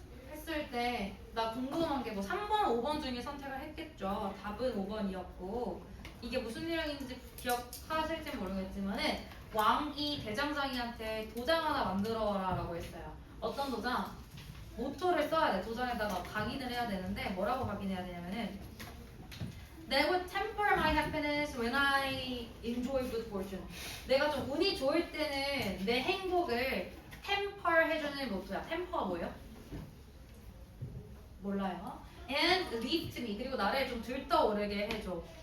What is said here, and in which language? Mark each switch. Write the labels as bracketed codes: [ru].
[ko] 했을 때 나 궁금한 게 뭐 3번, 5번 중에 선택을 했겠죠. 답은 5번이었고 이게 무슨 내용인지 기억하실지 모르겠지만은 왕이 대장장이한테 도장 하나 만들어라 라고 했어요. 어떤 도장? 모토를 써야 돼. 도장에다가 각인을 해야 되는데 뭐라고 각인해야 되냐면은 [en] That would temper my happiness when I enjoy good fortune. [ko] 내가 좀 운이 좋을 때는 내 행복을 temper 해주는 모토야. temper가 뭐예요? 몰라요. [en] And lift me. [ko] 그리고 나를 좀 들떠오르게 해줘.